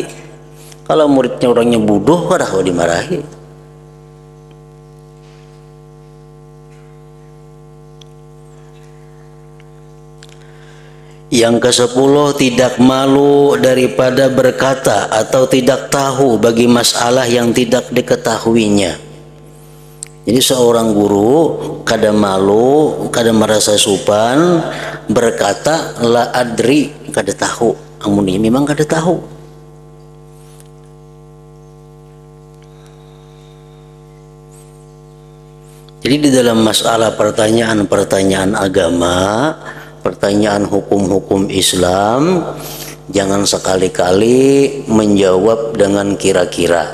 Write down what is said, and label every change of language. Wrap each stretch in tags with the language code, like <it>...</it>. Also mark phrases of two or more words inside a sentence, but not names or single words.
<bjn>Kalau muridnya orangnya bodoh, kada kawa dimarahi.</bjn> <id>Yang ke-10, tidak malu daripada berkata atau tidak tahu bagi masalah yang tidak diketahuinya.</id> <bjn>Jadi seorang guru kada malu, kada merasa supan berkata</bjn> <ar>لا أدري,</ar> <bjn>kada tahu. Amun ini memang kada tahu.</bjn> <id>Jadi di dalam masalah pertanyaan-pertanyaan agama, pertanyaan hukum-hukum Islam, jangan sekali-kali menjawab dengan kira-kira.</id>